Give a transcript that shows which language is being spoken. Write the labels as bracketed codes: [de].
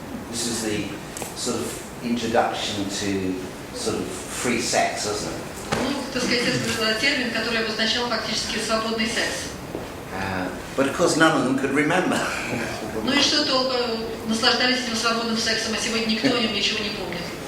[en] This is the sort of introduction to sort of free sex, isn't it? [ru] Ну, так сказать, это термин, который обозначал фактически свободный секс. [en] But of course none of them could remember. [ru] Ну и что толку, наслаждались этим свободным сексом, а сегодня никто о нем ничего не помнит.